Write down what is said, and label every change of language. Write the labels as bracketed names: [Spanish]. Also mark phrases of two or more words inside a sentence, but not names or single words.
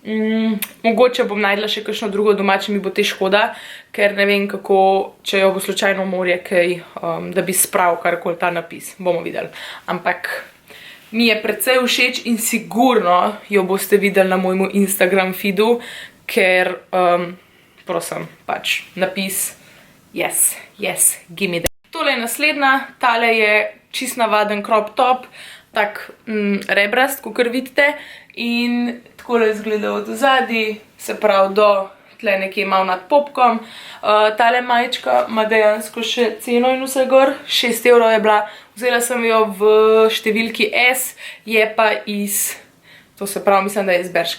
[Slovenian] Mogoče bom najdla še kakšno drugo doma, če mi bo te škoda, ker ne vem kako, če jo bo slučajno morje kaj, da bi spravil karkoli ta napis. Bomo videli. Ampak mi je precej všeč in sigurno jo boste videli na mojemu Instagram feedu, ker, prosim, pač napis [English] yes, gimme that. [Slovenian] Tole je naslednja, tale je čist navaden [English] crop top, [Slovenian] tak rebrast, kakor vidite, in takole izgleda od ozadij, se pravi do tle nekje malo nad popkom. Tale majčka ima dejansko še ceno in vse gor, 6 € je bila, vzela sem jo v številki S, je pa iz, to se pravi, mislim, da je iz Berške.